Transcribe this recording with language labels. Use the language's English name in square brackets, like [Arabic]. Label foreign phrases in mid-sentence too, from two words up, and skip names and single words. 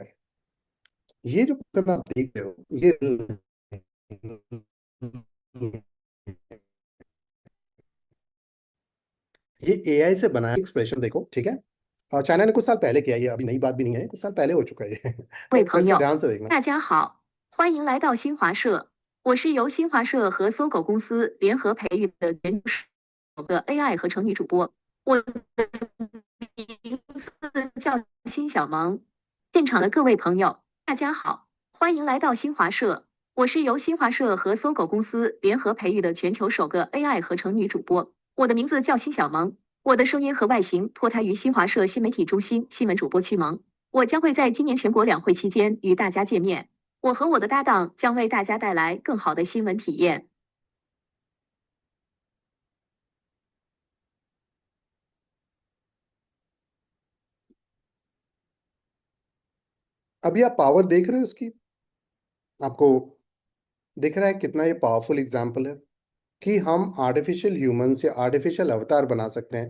[Hindi] ये जो क्वेश्चन आप देख रहे हो, ये एआई से बनाया एक्सप्रेशन देखो, ठीक है? और चाइना ने कुछ साल पहले किया, ये अभी नई बात भी नहीं है, कुछ साल पहले हो चुका है ये। [Chinese] 各位 [Hindi] फिर [Chinese] 朋 [Hindi] से [Chinese] 友， [Hindi] ध्यान से देखना। [Chinese] 大家好，欢迎来到新华社。我是由新华社和搜狗公司联合培育的全球首个 AI 合成女主播。我的名字叫辛小萌。现场的各位朋友，大家好，欢迎来到新华社。我是由新华社和搜狗公司联合培育的全球首个 AI 合成女主播。我的名字叫辛小萌，我的声音和外形脱胎于新华社新媒体中心新闻主播区萌。我将会在今年全国两会期间与大家见面。我和我的搭档将为大家带来更好的新闻体验。 [Hindi] अभी आप पावर देख रहे हो उसकी? आपको दिख रहा है कितना ये [English] powerful example [Hindi] है कि हम [English] artificial humans [Hindi] या [English] artificial avatar [Hindi] बना सकते हैं।